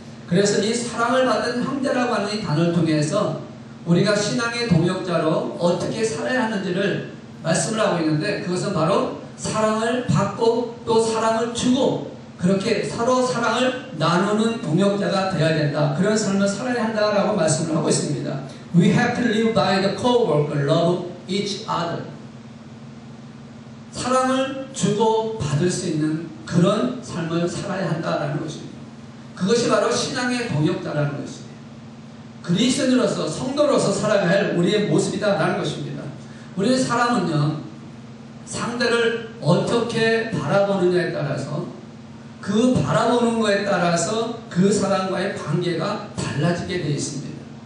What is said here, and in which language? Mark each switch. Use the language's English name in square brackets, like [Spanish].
[Korean] 그래서 이 사랑을 받은 형제라고 하는 이 단어를 통해서 우리가 신앙의 동역자로 어떻게 살아야 하는지를 말씀을 하고 있는데, 그것은 바로 사랑을 받고 또 사랑을 주고 그렇게 서로 사랑을 나누는 동역자가 되어야 된다. 그런 삶을 살아야 한다라고 말씀을 하고 있습니다. [English] We have to live by the co-worker, love each other. [Korean] 사랑을 주고 받을 수 있는 그런 삶을 살아야 한다라는 것입니다. 그것이 바로 신앙의 동역자라는 것입니다. 그리스도인으로서 성도로서 살아가야 할 우리의 모습이다라는 것입니다. 우리의 사람은요, 상대를 어떻게 바라보느냐에 따라서 그 바라보는 것에 따라서 그 사람과의 관계가 달라지게 되어 있습니다.